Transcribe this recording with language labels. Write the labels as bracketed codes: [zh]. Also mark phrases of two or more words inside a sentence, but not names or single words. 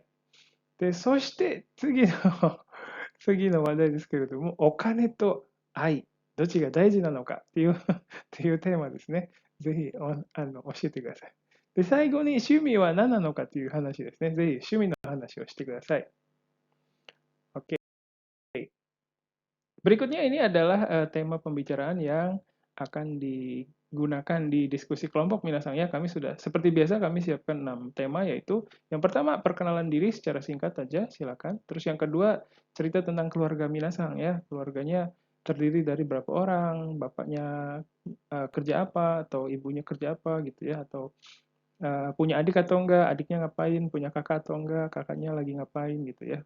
[ja] で、そして次の話題ですけれども、お金と愛、どっちが大事なのかっていうっていうテーマですね。ぜひ教えてください。で、最後に趣味は何なのかという話ですね。ぜひ趣味の話をしてください。Oke. [id] Berikutnya ini adalah tema pembicaraan yang akan digunakan di diskusi kelompok minasan ya. Kami sudah seperti biasa kami siapkan 6 tema yaitu yang pertama perkenalan diri secara singkat saja silakan. Terus yang kedua cerita tentang keluarga minasan ya. Keluarganya terdiri dari berapa orang, bapaknya kerja apa atau ibunya kerja apa gitu ya atau punya adik atau enggak, adiknya ngapain, punya kakak atau enggak, kakaknya lagi ngapain gitu ya.